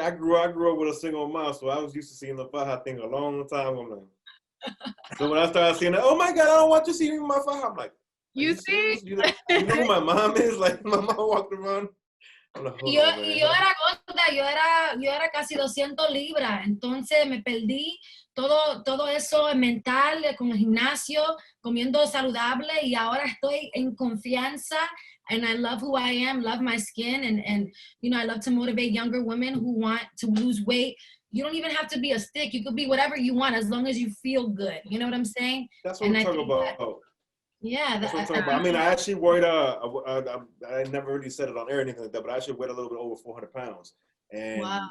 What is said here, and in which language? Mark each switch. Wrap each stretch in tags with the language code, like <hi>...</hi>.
<en>I grew up with a single mom, so I was used to seeing the faja thing a long time ago. So when I started seeing it, oh my God, I don't want you to see me in my faja. I'm like, you see? You know who my mom is? Like my mom walked around. I'm like,</en> <es>yo era gorda, yo era casi 200 libras, entonces me perdí todo eso mental con el gimnasio, comiendo saludable, y ahora estoy en confianza.</es> <en>And I love who I am, love my skin, and you know, I love to motivate younger women who want to lose weight. You don't even have to be a stick. You could be whatever you want as long as you feel good. You know what I'm saying? That's what I'm talking about. Yeah. That's what I'm talking about. I mean, I actually weighed, I never really said it on air or anything like that, but I actually weighed a little bit over 400 pounds. And wow.</en>